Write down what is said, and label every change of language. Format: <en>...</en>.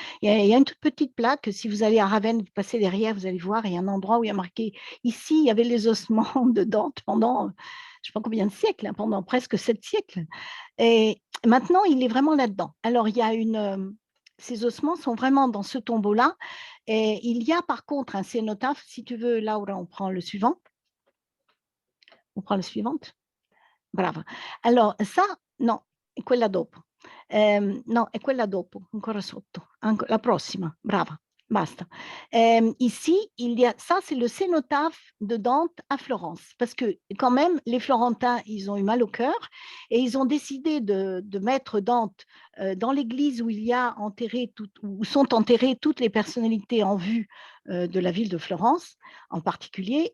<fr>Il y a une toute petite plaque. Si vous allez à Ravenne, vous passez derrière, vous allez voir, il y a un endroit où il y a marqué « Ici, il y avait les ossements de Dante pendant, je ne sais pas combien de siècles, hein, pendant presque 7 siècles. » Et maintenant, il est vraiment là-dedans. Alors, ces ossements sont vraiment dans ce tombeau-là. Et il y a par contre un cénotaphe. Si tu veux, Laura, on prend le suivant. On prend la suivante. Brava. Alors, ça,</fr> <it>no, è quella dopo. No, è quella dopo, ancora sotto. La prossima, brava, basta.</it> <fr>Ici, ça, c'est le cénotaphe de Dante à Florence, parce que quand même, les Florentins, ils ont eu mal au cœur et ils ont décidé de mettre Dante dans l'église où il y a où sont enterrées toutes les personnalités en vue de la ville de Florence en particulier.</fr>